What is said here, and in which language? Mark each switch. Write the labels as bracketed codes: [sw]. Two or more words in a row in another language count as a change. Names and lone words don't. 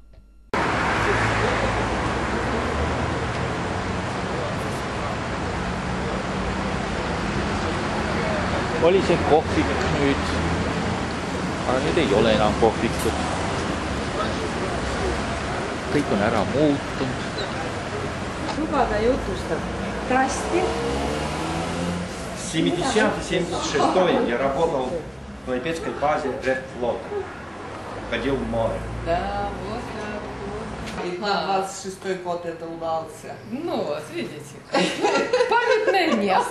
[et] Oli see kohvik nüüd, aga nüüd ei ole enam kohvikut. Kõik on ära muutunud. Lubada jutustab. [ru] Здрасте. 70-76 я работал в Клайпедской базе Редфлот. Ходил в море. Да, вот так вот. И на 26-й год это удался. Ну вот, видите. Памятное место.